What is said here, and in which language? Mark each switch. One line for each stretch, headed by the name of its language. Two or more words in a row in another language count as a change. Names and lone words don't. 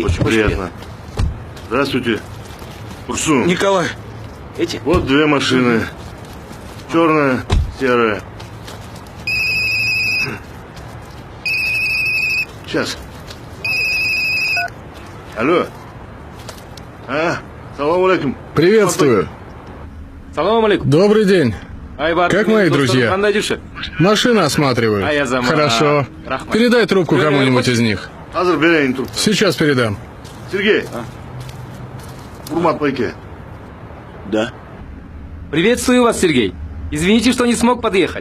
Russian: Очень приятно. Здравствуйте. Турсун. Николай. Эти? Вот две машины. Черная, серая. Сейчас. Алло.
Arabic: سلام عليكم.
Russian: Приветствую.
Arabic: سلام عليكم.
Russian: Добрый день. Как мои друзья? Машины осматривают. Хорошо. Передай трубку кому-нибудь из них. Сейчас передам. Сергей. Урмат Пайке. Да. Приветствую вас, Сергей. Извините, что не смог подъехать.